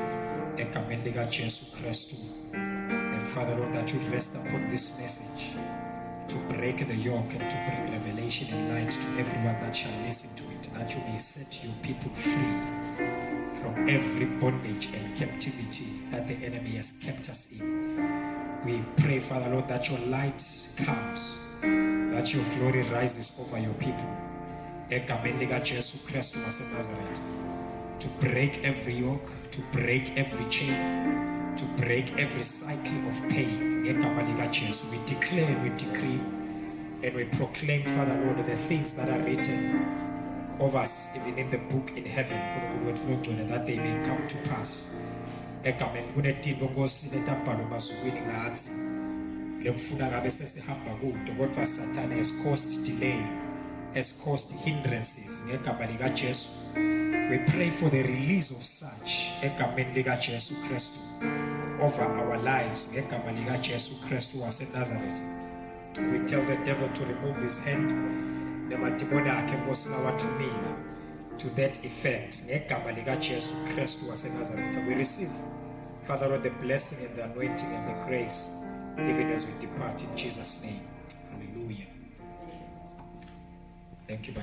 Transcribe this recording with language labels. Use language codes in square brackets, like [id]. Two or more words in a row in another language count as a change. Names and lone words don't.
[en] And Father Lord, that you'd rest upon this message to break the yoke and to bring revelation and light to everyone that shall listen to it, that you may set your people free from every bondage and captivity that the enemy has kept us in. We pray, Father Lord, that your light comes that your glory rises over your people. [ss] Egameni likaJesu Kristu waseNazaretha, [en] to break every yoke, to break every chain, to break every cycle of pain. [ss] Egama likaJesu, [en] we declare, we decree, and we proclaim, Father Lord, the things that are written of us, even in the book in heaven, that they may come to pass. [ss] Egameni kunetinto Nkosi letabhalwe emazulwini ngathi lekufuna ngabe sesihamba kude, kodwa [en] Satan has caused delay, has caused hindrances. [ss] Ngegama likaJesu, [en] we pray for the release of such [ss] egameni likaJesu Kristu [en] over our lives. [ss] Ngegama likaJesu Kristu waseNazaretha, [en] we tell the devil to remove his hand. [ss] Nemadimoni akhe Nkosi lawathumile [en] to that effect. [ss] Ngegama likaJesu Kristu waseNazaretha, [en] we receive, Father Lord, the blessing and the anointing and the grace, even as we depart in Jesus' name. Hallelujah. Thank you.